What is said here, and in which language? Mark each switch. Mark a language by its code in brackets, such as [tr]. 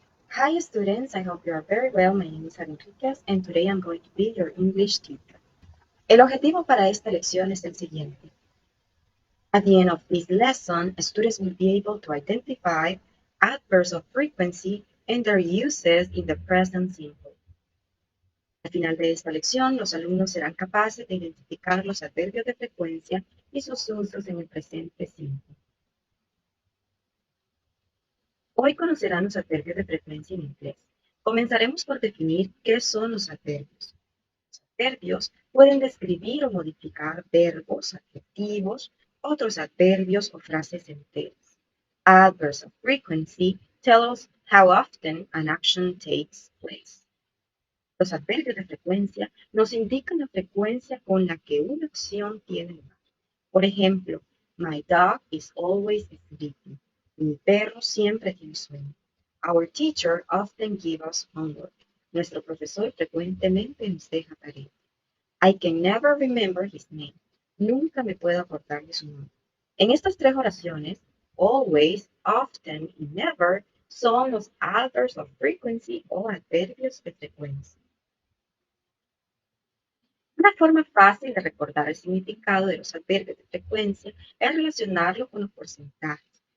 [en] Hi students, I hope you are very well. My name is Ari Enriquez and today I'm going to be your English teacher. [es] El objetivo para esta lección es el siguiente. [en] At the end of this lesson, students will be able to identify adverbs of frequency and their uses in the present simple. [es] Al final de esta lección, los alumnos serán capaces de identificar los adverbios de frecuencia y sus usos en el presente simple. Hoy conocerán los adverbios de frecuencia en inglés. Comenzaremos por definir qué son los adverbios. Los adverbios pueden describir o modificar verbos, adjetivos, otros adverbios o frases enteras. [en] Adverbs of frequency tell us how often an action takes place. [es] Los adverbios de frecuencia nos indican la frecuencia con la que una acción tiene lugar. Por ejemplo, [en] my dog is always sleeping. [es] Mi perro siempre tiene sueño. [en] Our teacher often gives us homework. [es] Nuestro profesor frecuentemente nos deja tarea. [en] I can never remember his name. [es] Nunca me puedo acordar de su nombre. En estas tres oraciones, always, often y never son los [en] adverbs of frequency [es] o adverbios de frecuencia. Una forma fácil de recordar el significado de los adverbios de frecuencia es relacionarlo con los porcentajes.